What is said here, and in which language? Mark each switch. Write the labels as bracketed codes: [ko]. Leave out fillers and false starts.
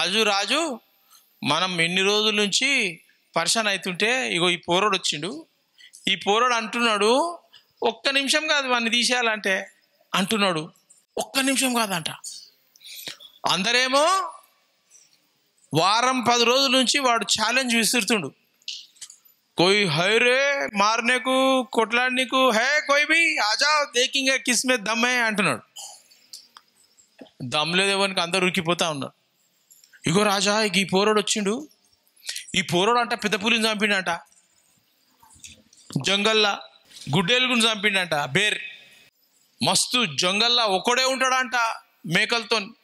[te] రాజు మనం ఎన్ని రోజుల నుంచి పరిశాన్ అవుతుంటే ఇగో ఈ పోరోడు వచ్చిండు, ఈ పోరోడు అంటున్నాడు, ఒక్క నిమిషం కాదు వాడిని తీసేయాలంటే అంటున్నాడు, ఒక్క నిమిషం కాదంట. అందరేమో వారం 10 రోజుల నుంచి వాడు ఛాలెంజ్ విసురుతుండు. [hi] कोई है रे मारने को कोटलाडने को है, कोई भी आ जाओ देखेंगे किसमें दम है [te] అంటున్నాడు. దమ్ లేదేవానికి అందరు ఉరికిపోతా ఉన్నారు. ఇగో రాజా ఈ పోరోడు వచ్చిండు, ఈ పోరోడు అంట పెద్ద పులిని చంపిండంట, జంగల్లా గుడ్డేలుగుని చంపిండంట, బేర్ మస్తు జంగల్లా ఒక్కడే ఉంటాడంట మేకలతో.